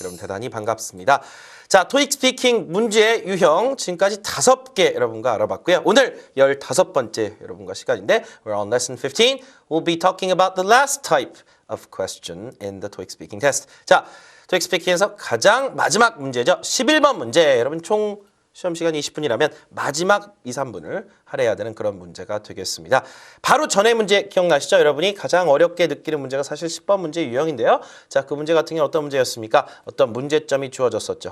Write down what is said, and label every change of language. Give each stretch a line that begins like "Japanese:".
Korean: 여러분 대단히 반갑습니다. 자, TOEIC Speaking 문제 유형 지금까지 5개 여러분과 알아봤고요. 오늘 15번째 여러분과 시간인데
English: we're on lesson 15. We'll be talking about the last type of question in the TOEIC Speaking test.
Korean: 자, TOEIC Speaking에서 가장 마지막 문제죠. 11번 문제. 여러분 총 시험 시간이 20분이라면 마지막 2, 3분을 할애해야 되는 그런 문제가 되겠습니다. 바로 전에 문제 기억나시죠? 여러분이 가장 어렵게 느끼는 문제가 사실 10번 문제 유형인데요. 자, 그 문제 같은 경우는 어떤 문제였습니까? 어떤 문제점이 주어졌었죠.